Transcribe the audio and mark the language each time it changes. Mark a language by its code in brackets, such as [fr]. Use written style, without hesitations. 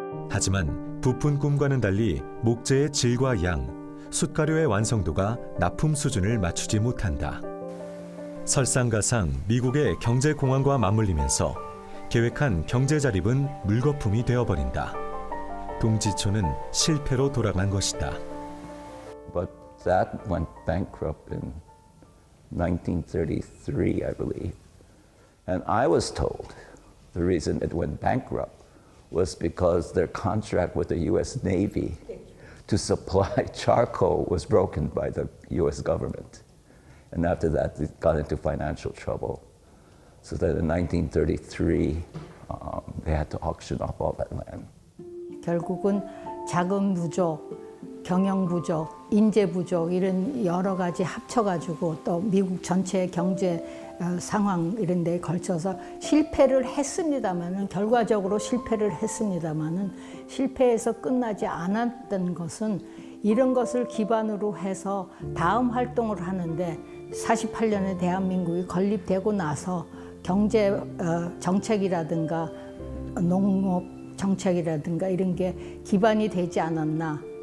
[ko] 하지만 부푼 꿈과는 달리 목재의 질과 양, 숯가루의 완성도가 납품 수준을 맞추지 못한다. 설상가상 미국의 경제공황과 맞물리면서 계획한 경제자립은 물거품이 되어버린다. 동지촌은 실패로 돌아간 것이다. [en] But that went bankrupt in 1933, I believe. And I was told the reason it went bankrupt was because their contract with the US Navy to supply charcoal was broken by the US government. And after that, it got into financial trouble. So that in 1933, they had to auction off all that land. [ko] 결국은 자금 부족, 경영 부족, 인재 부족 이런 여러 가지 합쳐가지고 또 미국 전체의 경제 상황 이런 데에 걸쳐서 실패를 했습니다마는 결과적으로 실패를 했습니다마는 실패해서 끝나지 않았던 것은 이런 것을 기반으로 해서 다음 활동을 하는데 48년에 대한민국이 건립되고 나서 경제 정책이라든가 농업 정책이라든가 이런 게 기반이 되지 않았나.